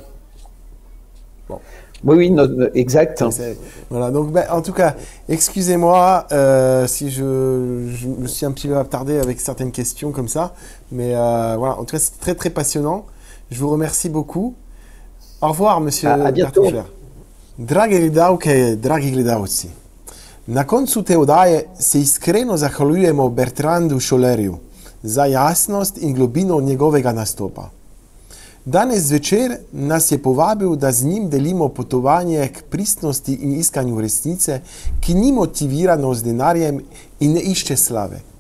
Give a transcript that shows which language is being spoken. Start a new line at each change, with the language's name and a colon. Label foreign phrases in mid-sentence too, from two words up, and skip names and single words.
French: Bon. Oui, exact. Voilà, donc en tout cas, excusez-moi si je me suis un petit peu attardé avec certaines questions comme ça, mais voilà, en tout cas, c'est très très passionnant. Je vous remercie beaucoup. Au revoir, monsieur Bartošler.
Slovenian: Drage gledalke, dragi gledalci, na koncu te oddaje se iskreno zahvaljujemo Bertrandu Šolerju za jasnost in globino njegovega nastopa. Danes zvečer nas je povabil, da z njim delimo potovanje k pristnosti in iskanju resnice, ki ni motivirano z denarjem in ne išče slave.